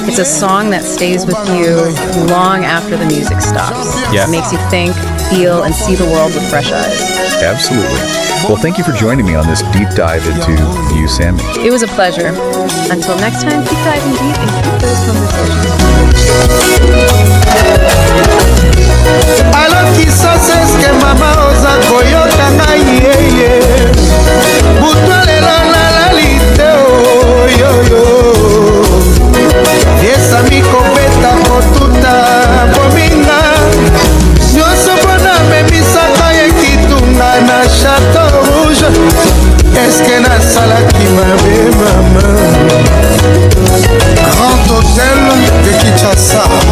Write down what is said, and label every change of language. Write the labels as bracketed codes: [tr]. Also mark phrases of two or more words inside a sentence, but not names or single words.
[en] It's a song that stays with you long after the music stops. Yeah. It makes you think, feel, and see the world with fresh eyes. Absolutely. Well, thank you for joining me on this deep dive into VIEUX SAMI. It was a pleasure. Until next time, keep diving deep and keep those conversations. [ln] alokisa seske mama oza koyoka ngai yeye butwa lelo nalali te oyoyo esami kobeta kotuta bominga nyonso mpona memisaka ekitunga na chateau rouge eske nasalaki mabe mama Grand Hôtel de Kinshasa